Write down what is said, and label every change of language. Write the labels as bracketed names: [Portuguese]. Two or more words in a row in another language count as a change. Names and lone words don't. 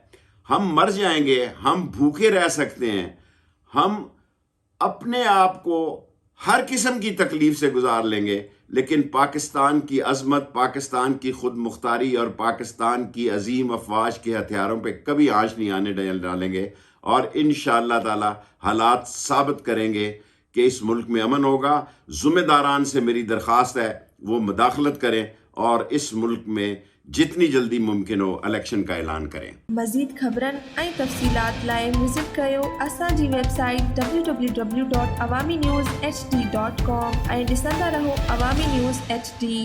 [Urdu] ہم مر جائیں گے، ہم بھوکے رہ سکتے ہیں، ہم اپنے آپ کو ہر قسم کی تکلیف سے گزار لیں گے، لیکن پاکستان کی عظمت، پاکستان کی خود مختاری اور پاکستان کی عظیم افواج کے ہتھیاروں پہ کبھی آنچ نہیں آنے ڈالیں گے، اور انشاءاللہ تعالی حالات ثابت کریں گے کہ اس ملک میں امن ہوگا۔ ذمہ داران سے میری درخواست ہے وہ مداخلت کریں اور اس ملک میں جتنی جلدی ممکن ہو الیکشن کا اعلان کریں۔ [Sindhi] مزید خبرن ऐं तफ़सीलात लाइ विज़िट कयो असांजी वेबसाइट www.awamiNewsHD.com ऐं ॾिसंदा रहो अवामी न्यूज़ HD।